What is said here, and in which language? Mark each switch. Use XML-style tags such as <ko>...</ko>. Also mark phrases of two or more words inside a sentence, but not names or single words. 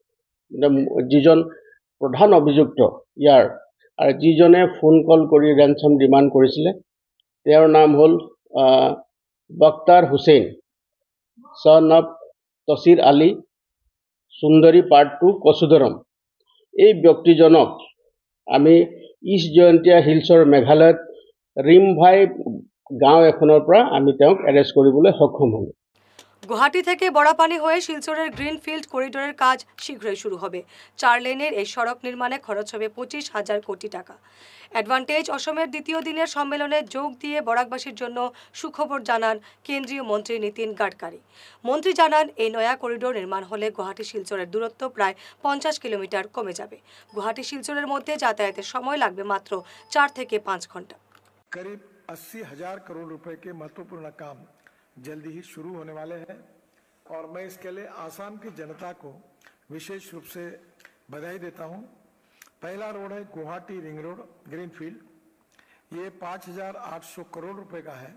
<as>যিজন প্ৰধান অভিযুক্ত ইয়াৰ আৰু যিজনে</as> <en>phone call</en> <as>কৰি</as> <en>ransom demand</en> <as>কৰিছিলে, তেওঁৰ নাম হ'ল বক্তাৰ হুছেইন</as> <en>son of</en> <as>তচিৰ আলী সুন্দৰী পাৰ্ট 2 কচুদৰম। এই ব্যক্তিজনক আমি ইষ্ট জয়ন্তীয়া হিলছৰ মেঘালয়ত ৰিমভাই গাঁও এখনৰ পৰা আমি তেওঁক এৰেষ্ট কৰিবলৈ সক্ষম হ'লোঁ।</as> <bn>গুয়াহাটি থেকে বড়াপানি হয়ে শিলচরের গ্রিনফিল্ড করিডোরের কাজ শীঘ্রই শুরু হবে। 4 লেনের এই সড়ক নির্মাণে খরচ হবে 25,000 কোটি টাকা। অ্যাডভান্টেজ অসমের দ্বিতীয় দিনের সম্মেলনে যোগ দিয়ে বরাকবাসীর জন্য সুখবর জানান কেন্দ্রীয় মন্ত্রী নীতিন গাডকারি। মন্ত্রী জানান, এই নয়া করিডোর নির্মাণ হলে গুয়াহাটি শিলচরের দূরত্ব প্রায় 50 কিলোমিটার কমে যাবে। গুয়াহাটি শিলচরের মধ্যে যাতায়াতের সময় লাগবে মাত্র 4 থেকে 5 ঘন্টা।</bn> <hi>करीब 80,000 करोड़ रुपए के महत्वपूर्ण काम जल्दी ही शुरू होने वाले हैं और मैं इसके लिए आसाम की जनता को विशेष रूप से बधाई देता हूं। पहला रोड है गुवाहाटी रिंग रोड ग्रीनफील्ड। ये 5,800 करोड़ रुपए का है।</hi>